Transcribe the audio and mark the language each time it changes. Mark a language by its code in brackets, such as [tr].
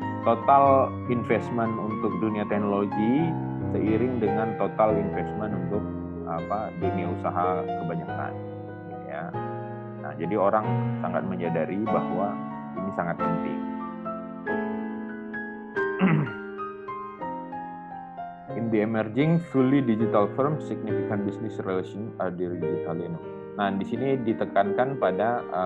[id] Total investment untuk dunia teknologi seiring dengan total investment untuk dunia usaha kebanyakan, ya. Nah, jadi orang sangat menyadari bahwa ini sangat penting. [en] In the emerging fully digital firm, significant business relation are digitally. [id] Nah, di sini ditekankan pada